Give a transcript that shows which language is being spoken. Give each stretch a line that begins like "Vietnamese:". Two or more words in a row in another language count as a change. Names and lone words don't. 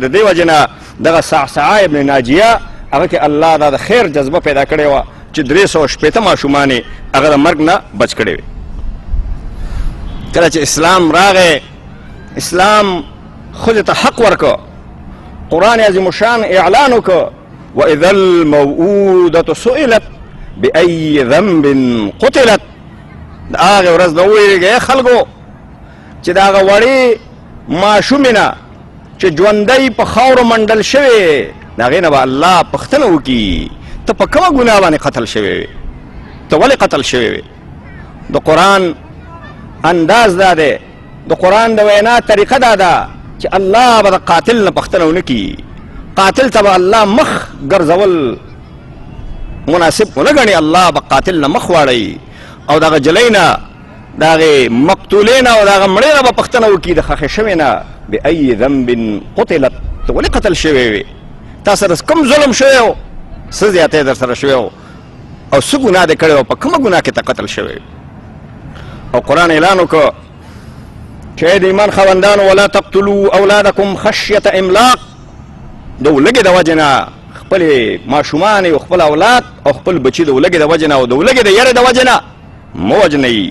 Pashto: د دې وجې نه دغه صعصعه ابن ناجیه هغه کې الله دا د خیر جذبه پیدا کړې وه چې 360 ماشومان یې هغه د مرګ نه بچ کړی وي. کله چې اسلام راغی، اسلام ښځې ته حق ورکړه، قرآن عظیم شان اعلان وکړه
Arabic: واذا الموءودة سئلت بأي ذنب قتلت.
Pashto: د هغې ورځ نه وویرېږئ خلکو چې د هغه وړې ماشومې نه چې ژوندی په خاورو منډل شوې د هغې نه به الله پوښتنه وکړي ته په کومه ګناه باندې قتل شوې وې، ته ولې قتل شوې وې. د قرآن انداز دا دی، د قرآن د وینا طریقه دا ده چې الله به د قاتل نه پوښتنه ونه کړي. قاتل ته به الله مخ ګرځول مناسب ونه ګڼي، الله به قاتل نه مخ واړوي او دغه جلۍ نه د هغې مقتولې نه او د هغه مړې نه به پوښتنه وکړي د ښخې شوې نه
Arabic: بأي ذنب قتلت،
Pashto: ته ولې قتل شوې وې، تا سره کوم ظلم شوی و، څه زیاتی در سره شوی و او څه ګناه دې کړی و، په کومه ګناه کې ته قتل شوی. او قرآن اعلان وکړه چې د ایمان خاوندانو
Arabic: ولا تقتلوا اولادکم خشیة املاق،
Pashto: د ولږې د وجې نه خپلې ماشومان او خپل اولاد او خپل بچي د ولږې د وجې نه او د ولږې د یرې د وجې نه مه وژنئ.